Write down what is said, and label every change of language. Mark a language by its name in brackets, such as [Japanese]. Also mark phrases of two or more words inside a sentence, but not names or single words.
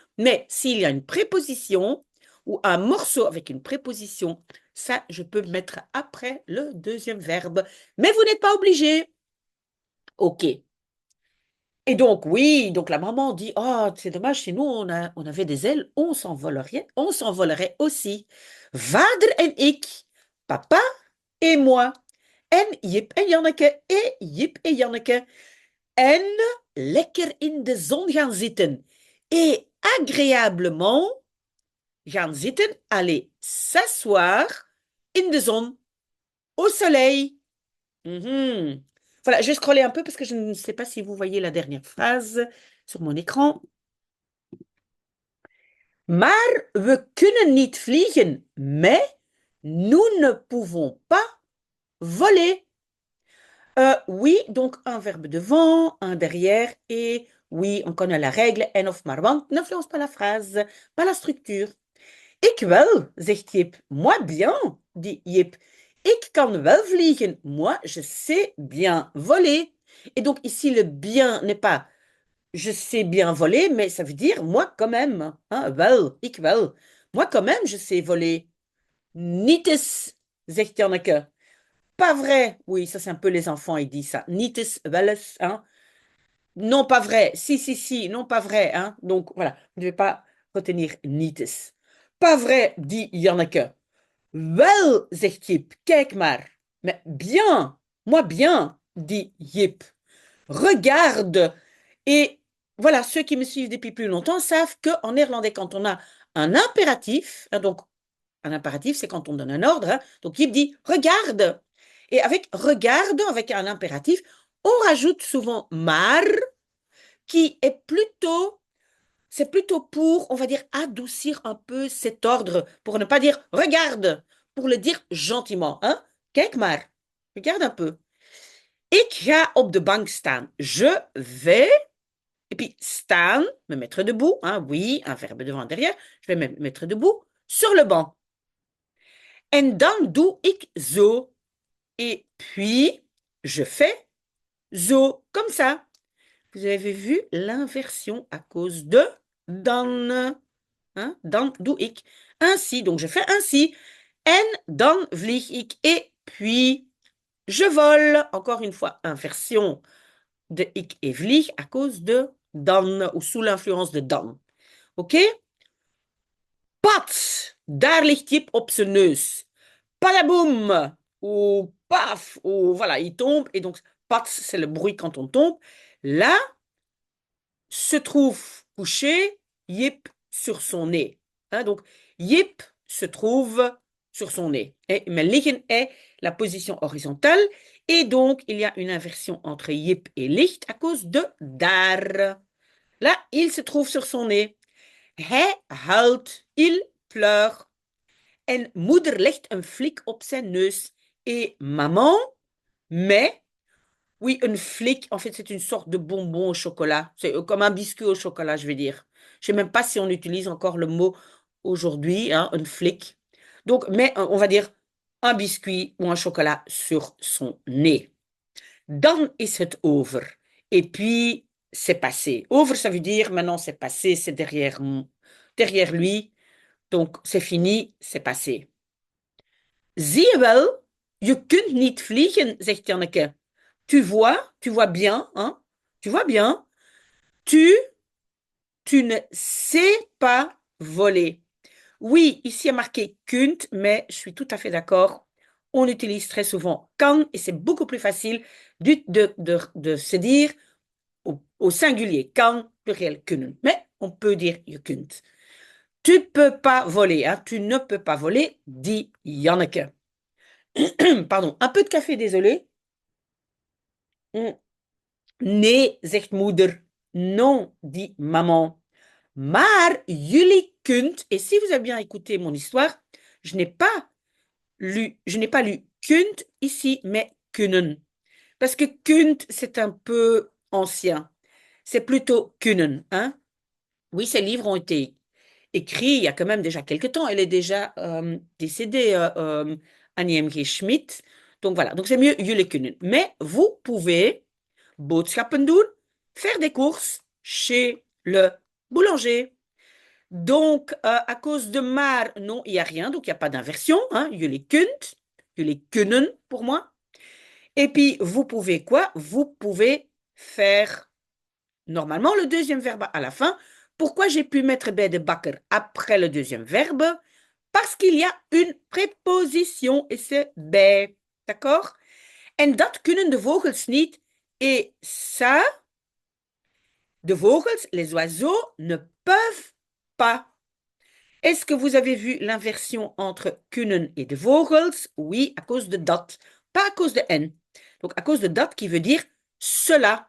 [French] Mais s'il y a une préposition ou un morceau avec une préposition, ça, je peux mettre après le deuxième verbe. Mais vous n'êtes pas obligé. OK. Et donc, oui, donc la maman dit, oh, c'est dommage, chez nous, on avait des ailes, on s'envolerait aussi. [Dutch] Vader en ik, [French] papa et moi. [Dutch] En Jip en Janneke, et Jip en Janneke. En lekker in de zon gaan zitten. [French] Et agréablement [Dutch] gaan zitten, [French] aller s'asseoir [Dutch] in de zon, [French] au soleil. Mhm. Voilà, je vais scroller un peu parce que je ne sais pas si vous voyez la dernière phrase sur mon écran. [Dutch] Maar we kunnen niet vliegen, [French] mais nous ne pouvons pas voler. Oui, donc un verbe devant, un derrière, et oui, on connaît la règle, [Dutch] en of maar want [French] n'influence pas la phrase, pas la structure. [Dutch] Ik wel, zegt Jip. [French] Moi bien, dit Jip. [Dutch] Ik kan wel vliegen. [French] Moi, je sais bien voler. Et donc ici, le bien n'est pas je sais bien voler, mais ça veut dire moi quand même. Hein, [Dutch] wel, ik wel. [French] Moi quand même, je sais voler. [Dutch] Niet eens, zegt Janneke. [French] Pas vrai. Oui, ça c'est un peu les enfants, ils disent ça. [Dutch] Niet eens, wel eens. [French] Hein. Non, pas vrai. Si, si, si. Non, pas vrai. Hein. Donc voilà, vous ne devez pas retenir [Dutch] niet eens. [French] Pas vrai, dit Janneke. [Dutch] Wel, zegt Jip, kijk maar. [French] Mais bien, moi bien. dit Jip. Regarde. Et voilà, ceux qui me suivent depuis plus longtemps savent qu'en néerlandais, quand on a un impératif, hein, donc un impératif, c'est quand on donne un ordre, hein, donc Jip dit regarde. Et avec regarde, avec un impératif, on rajoute souvent maar, qui est plutôt, c'est plutôt pour, on va dire, adoucir un peu cet ordre, pour ne pas dire regarde, pour le dire gentiment. Hein? [Dutch] Kijk maar, [French] regarde un peu. [Dutch] Ik ga op de bank staan. [French] Je vais, et puis staan, me mettre debout. Hein? Oui, un verbe devant derrière. Je vais me mettre debout sur le banc. [Dutch] En dan doe ik zo. [French] Et puis, je fais zo, comme ça. Vous avez vu l'inversion à cause de dan. Hein? [Dutch] Dan doe ik. [French] Ainsi, donc je fais ainsi. [Dutch] En dan vlieg ik. [French] Et puis, je vole. Encore une fois, inversion de ik et vlieg à cause de dan ou sous l'influence de dan. OK? [Dutch] Pat, daar ligt Jip op zijn neus. Palaboum, [French] ou paf, ou voilà, il tombe. Et donc, pat, c'est le bruit quand on tombe. Là, se trouve couché Jip sur son nez. Hein, donc, Jip se trouve sur son nez. Mais liggen est la position horizontale. Et donc, il y a une inversion entre Jip et licht à cause de daar. Là, il se trouve sur son nez. [Dutch] Hij huilt, [French] il pleure. [Dutch] En moeder legt een flik op zijn neus. [French] Et maman met, oui, une flic, en fait, c'est une sorte de bonbon au chocolat. C'est comme un biscuit au chocolat, je vais dire. Je ne sais même pas si on utilise encore le mot aujourd'hui, hein, une flic. Donc, mais on va dire un biscuit ou un chocolat sur son nez. [Dutch] Dan is het over. [French] Et puis, c'est passé. Over, ça veut dire maintenant c'est passé, c'est derrière lui. Donc, c'est fini, c'est passé. [Dutch] Zie je wel, je kunt niet vliegen, zegt Janneke. [French] Tu vois bien, hein? Tu vois bien. Tu, tu ne sais pas voler. Oui, ici il y a marqué kunt, mais je suis tout à fait d'accord. On utilise très souvent kan et c'est beaucoup plus facile de se dire au singulier kan, pluriel kunnen. Mais on peut dire je kunt. Tu peux pas voler, hein? Tu ne peux pas voler, dit Janneke. Pardon, un peu de café, désolé. [Dutch] Nee, zegt moeder. [French] Non, dit maman. [Dutch] Maar jullie kunt, [French] et si vous avez bien écouté mon histoire, je n'ai pas lu kunt ici, mais kunnen. Parce que kunt, c'est un peu ancien. C'est plutôt kunnen, hein? Oui, ces livres ont été écrits il y a quand même déjà quelques temps. Elle est déjà décédée, Annie M. G. Schmidt. Donc voilà, donc c'est mieux [Dutch] jullie kunnen. [French] Mais vous pouvez [Dutch] boodschappen doen, [French] faire des courses chez le boulanger. Donc, à cause de maar, non, il n'y a rien, donc il n'y a pas d'inversion. Hein, [Dutch] jullie kunt, jullie kunnen [French] pour moi. Et puis, vous pouvez quoi? Vous pouvez faire normalement le deuxième verbe à la fin. Pourquoi j'ai pu mettre [Dutch] bij de bakker [French] après le deuxième verbe? Parce qu'il y a une préposition et c'est bij. D'accord? [Dutch] En dat kunnen de vogels niet. [French] Et ça, [Dutch] de vogels, [French] les oiseaux ne peuvent pas. Est-ce que vous avez vu l'inversion entre kunnen et [Dutch] de vogels? [French] Oui, à cause de dat, pas à cause de en. Donc à cause de dat qui veut dire cela.